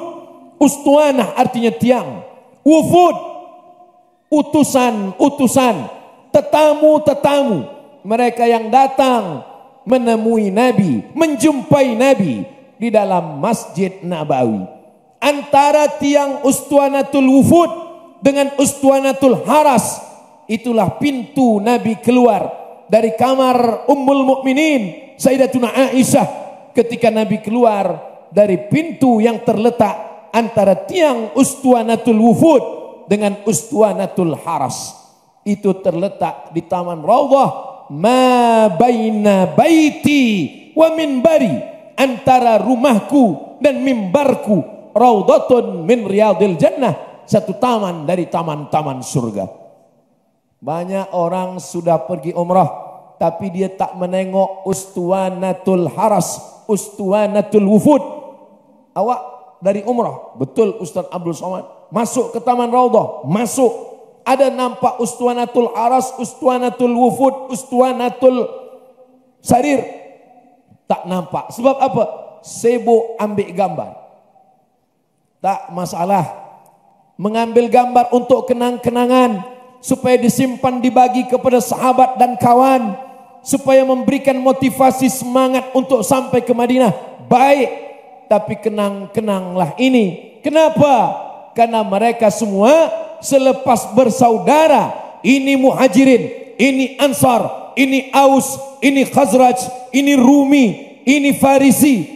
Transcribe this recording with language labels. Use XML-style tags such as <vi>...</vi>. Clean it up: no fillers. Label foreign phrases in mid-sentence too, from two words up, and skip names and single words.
<ms>Ustuanah artinya tiang. Wufud, utusan-utusan, tetamu-tetamu, mereka yang datang menemui Nabi, menjumpai Nabi di dalam Masjid Nabawi. Antara tiang Ustuanatul Wufud dengan Ustuanatul Haras, itulah pintu Nabi keluar dari kamar Ummul Mukminin Sayyidatuna Aisyah. Ketika Nabi keluar dari pintu yang terletak antara tiang Ustuanatul Wufud dengan Ustuanatul Haras, itu terletak di Taman Raudhah,</ms> <ar>ما بين بيتي ومنبري,</ar> <ms>antara rumahku dan mimbarku</ms> <ar>روضة من رياض الجنة,</ar> <ms>satu taman dari taman-taman surga. Banyak orang sudah pergi umrah, tapi dia tak menengok Ustuwanatul Haras, Ustuwanatul Wufud. Awak dari umrah, betul Ustaz Abdul Somad, masuk ke Taman Raudhah, masuk, ada nampak Ustuwanatul Haras, Ustuwanatul Wufud, Ustuwanatul Sarir? Tak nampak. Sebab apa? Sibuk ambil gambar. Tak masalah. Mengambil gambar untuk kenang-kenangan, supaya disimpan, dibagi kepada sahabat dan kawan, supaya memberikan motivasi semangat untuk sampai ke Madinah. Baik, tapi kenang-kenanglah ini. Kenapa? Karena mereka semua selepas bersaudara, ini Muhajirin, ini Ansar, ini Aus, ini Khazraj, ini Rumi, ini Farisi.</ms>